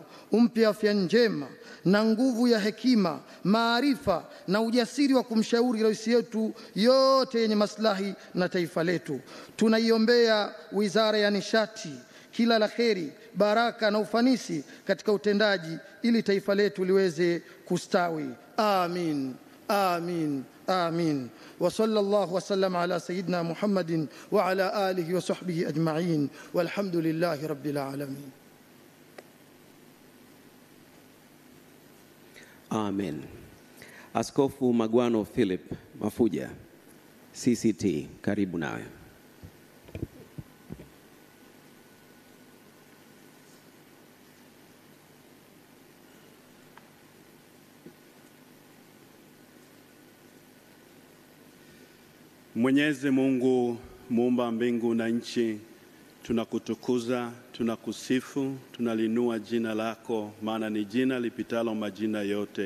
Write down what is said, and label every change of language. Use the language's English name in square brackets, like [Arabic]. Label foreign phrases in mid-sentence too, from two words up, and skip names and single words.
[Swahili] Umpe afya njema na nguvu ya hekima, maarifa na ujasiri wa kumshauri rais yetu yote yenye maslahi na taifa letu. Tunaiombea Wizara ya Nishati kila la kheri, baraka na ufanisi katika utendaji ili taifa letu liweze kustawi. Amin. Amin. آمين. [Arabic] وصلى الله وسلم على سيدنا محمد وعلى آله وصحبه أجمعين والحمد لله رب العالمين. [Swahili] Amen. Askofu Magwano Philip Mafuja, CCT, karibu nawe. Mwenyezi Mungu muumba mbingu na nchi, tunakutukuza, tunakusifu, tunalinua jina lako, maana ni jina lipitalo majina yote.